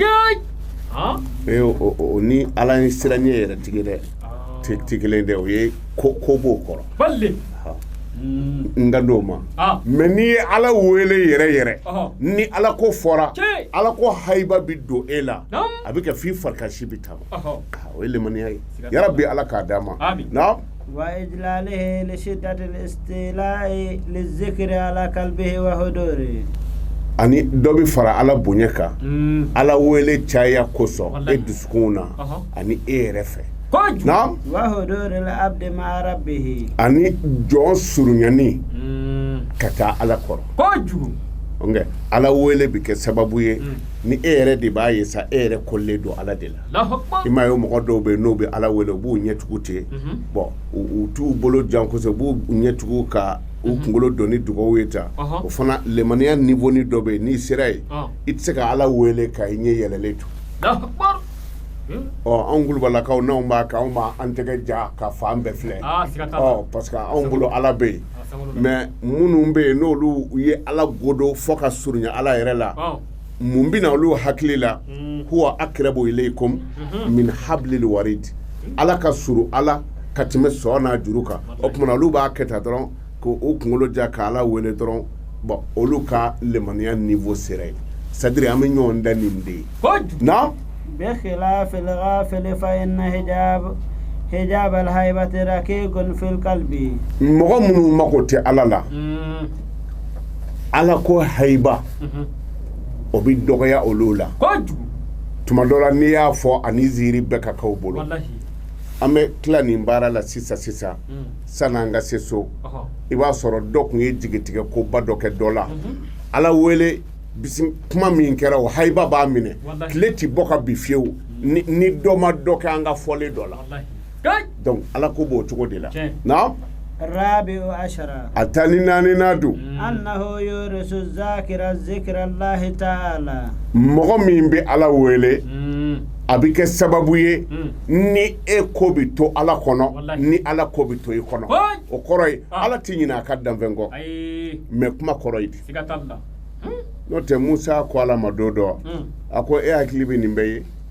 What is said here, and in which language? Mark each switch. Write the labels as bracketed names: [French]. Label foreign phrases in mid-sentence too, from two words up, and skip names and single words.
[Bambara] ni ala ni siranɲɛ yɛrɛ tigi dɛ ti kelen dɛ o ye ko b'o kɔrɔ n ka d'o ma mɛ n'i ye ala wele yɛrɛ ni ala ko fɔra ala ko haiba bi don e la a bɛ kɛ f'i farikasi bi taama o ye limaniya ye yarabi ala k'a d'a ma na [Arabic] وإجلاله لشدة الاستيلاء للذكر على قلبه وحضوره [Bambara] ani dɔ bɛ fara ala bonya kan ala wele caya kosɔn e dusukun na ani e yɛrɛ fɛ na [Arabic] وحضور العبد مع ربه [Bambara] ani jɔn surunyani ka taa ala kɔrɔ nka ala wele bɛ kɛ sababu ye ni e yɛrɛ de b'a ye sa e yɛrɛ kɔlilen don ala de la i m'a ye mɔgɔ dɔw bɛ yen n'o bɛ ala wele u b'u ɲɛtugu ten bɔn u t'u bolo jan kosɛbɛ u b'u ɲɛtugu ka u kunkolo don ni dugawu ye ta o fana limaniya niveau ni dɔ bɛ yen n'i sera yen i tɛ se ka ala wele ka i ɲɛ yɛlɛlen to anw Kulubalakaw n'anw b'a kɛ anw b'an tɛgɛ ja ka fan bɛɛ filɛ parce que anw bolo Ala bɛ yen mais minnu bɛ yen n'olu ye Ala godo fo ka surunya Ala yɛrɛ la mun bɛna olu hakili la [Arabic] هو أقرب إليكم من حبل الوريد [Bambara] Ala ka suru Ala ka tɛmɛ sɔn n'a juru kan o tuma olu b'a kɛ tan dɔrɔn ko o kunkolo ja ka Ala wele dɔrɔn bon olu ka lemaniya niveau sera yen [French] c'est-à-dire [Bambara] an bɛ ɲɔgɔn da nin de ye na [Arabic] بخلاف الغافل فإن حجاب الهيبة ركيك في القلب [Bambara] mɔgɔ minnu mako tɛ Ala la Ala ko haiba o bɛ dɔgɔya olu la tuma dɔ la n'i y'a fɔ ani ziiri bɛɛ ka k'aw bolo an bɛ tila nin baara la sisan san'an ka se so i b'a sɔrɔ dɔ tun ye jigitigɛ koba dɔ kɛ dɔ la Ala wele kuma min kɛra o haiba b'a minɛ tile ti bɔ ka bi fiyewu ni dɔ ma dɔ kɛ an ka fɔlen dɔ la donc Ala ko b'o cogo de la na [Arabic] الرابع عشر أتاني نادو أنه يورث الذاكرة ذكر الله تعالى [Bambara] mɔgɔ min bɛ Ala wele a bɛ kɛ sababu ye ni e ko bɛ to Ala kɔnɔ ni Ala ko bɛ to i kɔnɔ o kɔrɔ ye Ala tɛ ɲinɛ a ka danfɛn kɔ mais kuma kɔrɔ ye di n'o tɛ Musa ko Ala ma don dɔ a ko e hakili bɛ nin bɛɛ ye